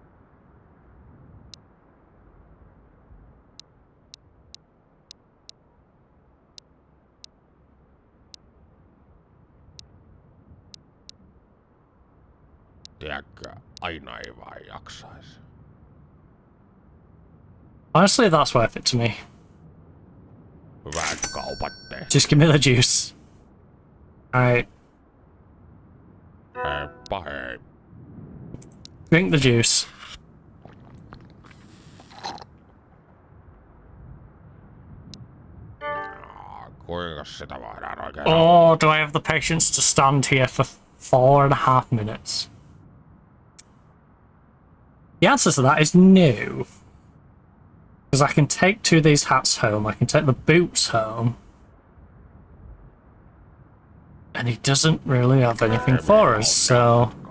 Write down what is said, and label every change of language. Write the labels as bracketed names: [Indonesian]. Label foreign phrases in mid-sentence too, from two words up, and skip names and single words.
[Finnish] Tiedätkö, aina ei vaan jaksais. [English] Honestly, that's worth it to me. [Finnish] Hyvät kaupat tee. [English] Just give me the juice. Alright, [Finnish] Heippa hei. [English] drink the juice. [Finnish] Kuinka sitä voidaan oikein... [English] Oh, do I have the patience to stand here for 4.5 minutes? The answer to that is no. Because I can take 2 of these hats home, I can take the boots home. And he doesn't really have anything for us, so...